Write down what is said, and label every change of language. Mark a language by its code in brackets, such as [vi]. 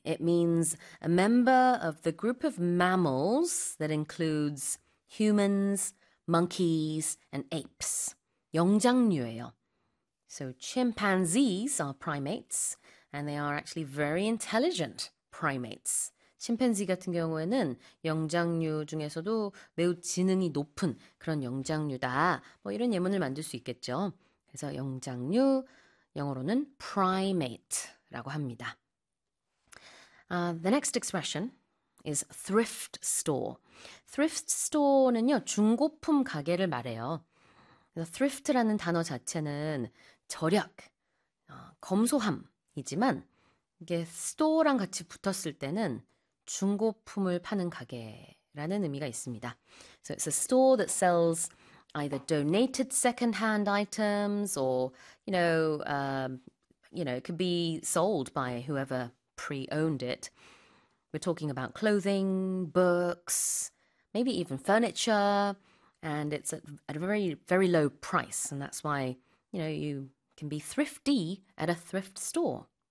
[en] It means a member of the group of mammals that includes humans, monkeys, and apes. [ko] 영장류예요. [en] So chimpanzees are primates, and they are actually very intelligent primates. [ko] 침팬지 같은 경우에는 영장류 중에서도 매우 지능이 높은 그런 영장류다. 뭐 이런 예문을 만들 수 있겠죠. 그래서 영장류, 영어로는 primate라고 합니다. [en] The next expression is thrift store. [ko] Thrift store는요, 중고품 가게를 말해요. 그래서 thrift라는 단어 자체는 절약, 검소함이지만 이게 store랑 같이 붙었을 때는 중고품을 파는 가게라는 의미가 있습니다. [en] So it's a store that sells either donated second-hand items or, it could be sold by whoever pre-owned it. We're talking about clothing, books, maybe even furniture, and it's at a very, very low price, and that's why, you can be thrifty at a thrift store.